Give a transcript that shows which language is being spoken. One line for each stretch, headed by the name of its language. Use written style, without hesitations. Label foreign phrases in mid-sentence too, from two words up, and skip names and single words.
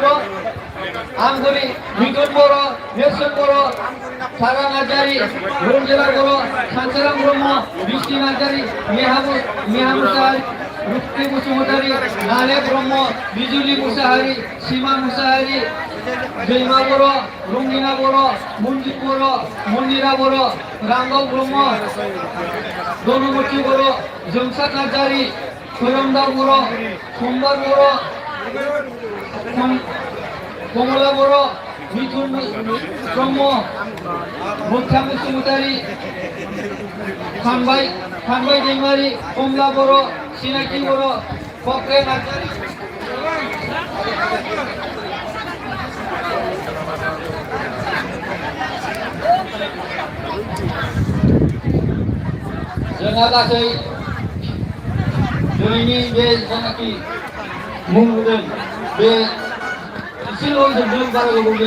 Bodo: আমগুৰি, মিটুন বড়, নেলসন বড়, সাগা নার্জারি, রঞ্জিলা বড়, শান্তিরাম ব্রহ্ম, বৃষ্টি নার্জারি, নেহা মুসাহারি, রুক্তি বসুমতারি, নালে ব্রহ্ম, বিজুলি মুসাহারি, সীমা মুসাহারি, জৈমা বড়, রঙ্গিনা বড়, মঞ্জিত বড়, মন্দিরা বড়, রামগৌ ব্রহ্ম, দনুমূর্তি বড়, জমসাদ নার্জারি, সৈয়মদার বড়, সোমবার বড়, কমলা বড়, মিথুন ব্রহ্ম, মুখ্যা বসুমতারি, খানবাই दैमारी, কমলা বড়, সিনাকি বড়, ফকরে নার্জারি। जोंहा गासै दिनैनि बे जेनाखि मुं होदों बे एसेल' जोबदों, बारा गोबाव गैला।